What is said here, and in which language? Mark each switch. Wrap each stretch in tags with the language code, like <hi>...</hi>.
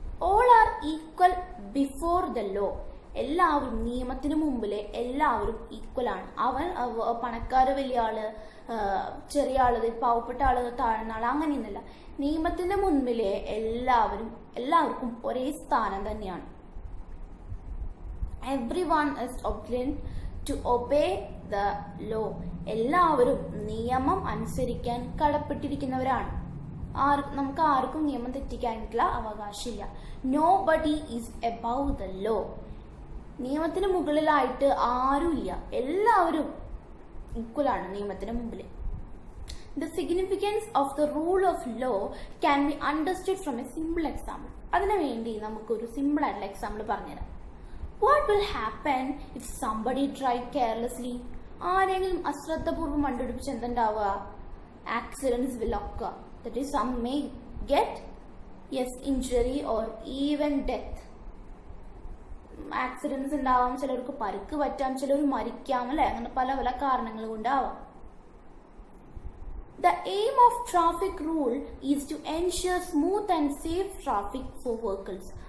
<en>All are equal before the law.</en> <ml>എല്ലാവരും നിയമത്തിന് മുമ്പിലെ എല്ലാവരും ഈക്വൽ ആണ്. പണക്കാര്, വലിയ ആള്, ചെറിയ ആള്, പാവപ്പെട്ട ആള്, താഴ്ന്ന ആള്, അങ്ങനെയൊന്നുമില്ല. നിയമത്തിന്റെ മുൻപിലെ എല്ലാവർക്കും ഒരേ സ്ഥാനം തന്നെയാണ്.</ml> <en>Everyone is obliged to obey the law.</en> <ml>എല്ലാവരും നിയമം അനുസരിക്കാൻ കടപ്പെട്ടിരിക്കുന്നവരാണ്. നമുക്ക് ആർക്കും നിയമം തെറ്റിക്കാനുള്ള അവകാശമില്ല.</ml> <en>Nobody is above the law.</en> <ml>നിയമത്തിന് മുകളിലായിട്ട് ആരുമില്ല, എല്ലാവരും ഈക്വലാണ് നിയമത്തിന് മുമ്പിൽ.</ml> <en>The significance of the rule of law can be understood from a simple example.</en> <ml>അതിനു വേണ്ടി നമുക്കൊരു സിമ്പിൾ ആയിട്ടുള്ള എക്സാമ്പിൾ പറഞ്ഞുതരാം.</ml> <en>What will happen if somebody drive carelessly?</en> <ml>ആരെങ്കിലും അശ്രദ്ധപൂർവ്വം വണ്ടി ഓടിപ്പിച്ച് എന്തുണ്ടാവുക?</ml> <en>Accidents will occur. That is, some may get injury or even death.</en> <ml>Accidents ഉണ്ടാവാം, ചിലർക്ക് പരിക്ക് പറ്റാം, ചിലർ മരിക്കാം, അല്ലെ? അങ്ങനെ പല പല കാരണങ്ങൾ കൊണ്ടാവാം.</ml> <en>The aim of traffic rule is to ensure smooth and safe traffic for vehicles.</en>